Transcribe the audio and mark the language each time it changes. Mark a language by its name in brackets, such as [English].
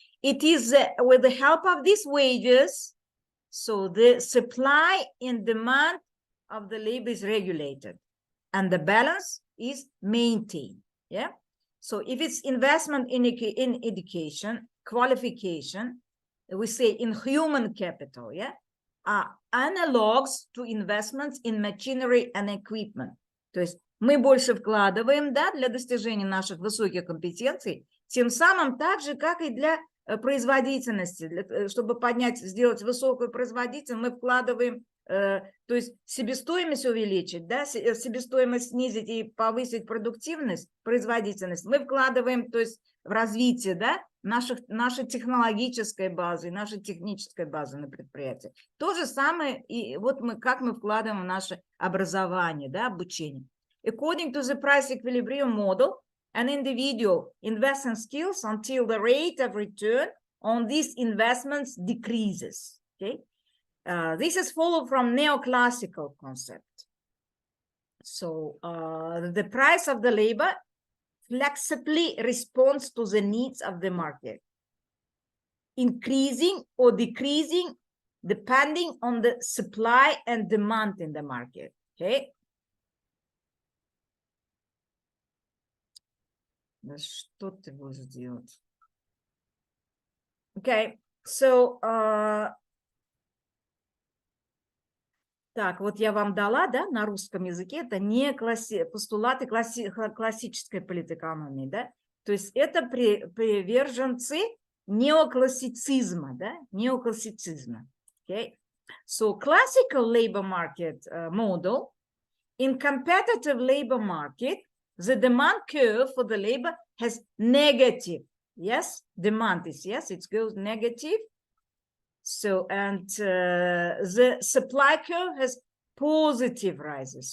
[English] It is with the help of these wages, so the supply and demand of the labor is regulated and the balance is maintained, yeah? So if it's investment in education, qualification, we say in human capital, yeah, are analogs to investments in machinery and equipment. [Russian] То есть мы больше вкладываем, да, для достижения наших высоких компетенций, тем самым так же, как и для производительности. Чтобы поднять, сделать высокую производительность, мы вкладываем, то есть себестоимость увеличить, да, себестоимость снизить и повысить продуктивность, производительность. Мы вкладываем, то есть в развитие, да, нашей технологической базы, нашей технической базы на предприятии. То же самое, и вот как мы вкладываем в наше образование, да, обучение. [English] According to the price equilibrium model, an individual invests in skills until the rate of return on these investments decreases. Okay, this is followed from neoclassical concept. So the price of the labor flexibly responds to the needs of the market, increasing or decreasing depending on the supply and demand in the market. Okay. [Russian] Да что ты будешь делать? Okay, so так, вот я вам дала, да, на русском языке, это не постулаты классической политэкономии, да, то есть это приверженцы неоклассицизма, да, неоклассицизма. [English] Okay, so classical labor market model, in competitive labor market, the demand curve for the labor has negative, yes, demand is, yes, it goes negative. So, and the supply curve has positive rises.